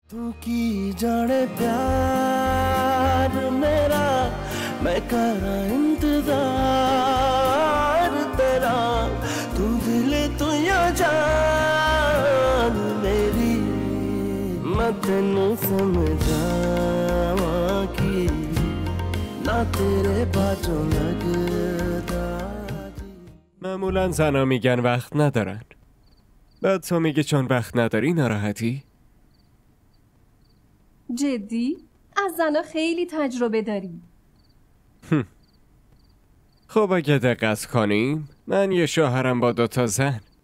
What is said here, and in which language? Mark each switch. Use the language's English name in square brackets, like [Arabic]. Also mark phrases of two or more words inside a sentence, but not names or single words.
[Punjabi] ਤੂੰ ਕੀ ਜਾਣੇ ਪਿਆਰ ਮੇਰਾ ਮੈਂ ਕਰਾਂ ਇੰਤਜ਼ਾਰ ਤੇਰਾ ਤੂੰ ਦਿਲ ਤੂੰ ਯਾ ਜਾਨ ਮੇਰੀ ਮੈਂ ਤੈਨੂੰ ਸਮਝਾਵਾਂ ਕੀ ਨਾ ਤੇਰੇ ਬਾਜੂ ਲਗਦਾ [Persian] معمولا زنا میگن وقت ندارن. بعد تو میگی چون وقت نداری ناراحتی؟ جدی؟ از زنا خیلی تجربه داری. خب اگه دقت کنیم من یه شوهرم با 2 زن.